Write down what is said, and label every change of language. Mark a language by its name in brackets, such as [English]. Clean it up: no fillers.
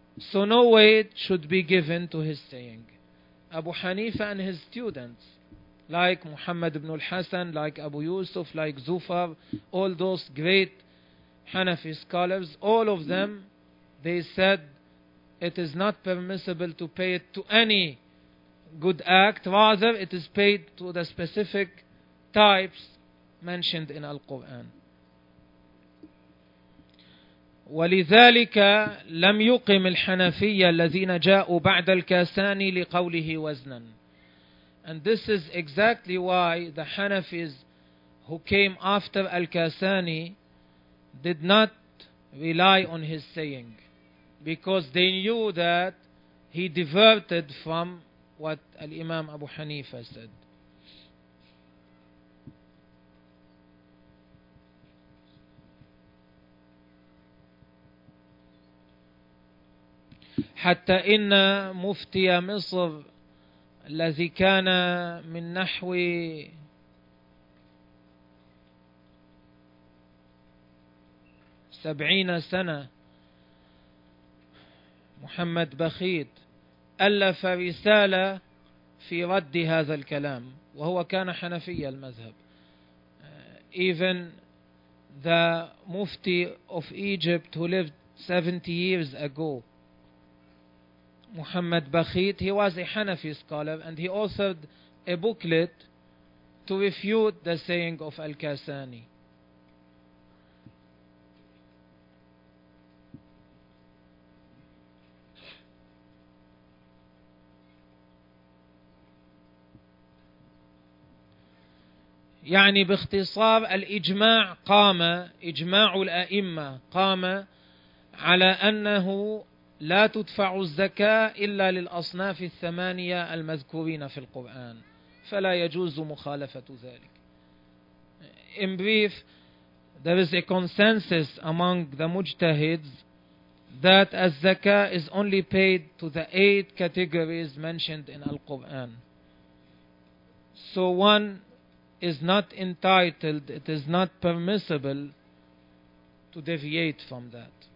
[English] So no weight should be given to his saying. Abu Hanifa and his students, like Muhammad ibn al-Hasan, like Abu Yusuf, like Zufar, all those great Hanafi scholars, all of them, they said it is not permissible to pay it to any good act, rather it is paid to the specific types mentioned in Al-Quran. [Arabic] ولذلك لم يقم الحنفية الذين جاءوا بعد الكاساني لقوله وزنا. [English] And this is exactly why the Hanafis who came after Al-Kasani did not rely on his saying, because they knew that he diverted from what Al-Imam Abu Hanifa said. [Arabic] حتى إن مفتي مصر الذي كان من نحو سبعين سنة محمد بخيت ألف رسالة في رد هذا الكلام وهو كان حنفي المذهب. [English] Even the Mufti of Egypt who lived 70 years ago, Muhammad Bakhit, he was a Hanafi scholar and he authored a booklet to refute the saying of Al-Kasani. [Arabic] يعني باختصار الإجماع قام, إجماع الأئمة قام على أنه لا تدفع الزكاة إلا للأصناف الثمانية المذكورين في القرآن, فلا يجوز مخالفة ذلك. [English] In brief, there is a consensus among the mujtahids that al-zaka is only paid to the eight categories mentioned in al-Quran. So one is not entitled, it is not permissible to deviate from that.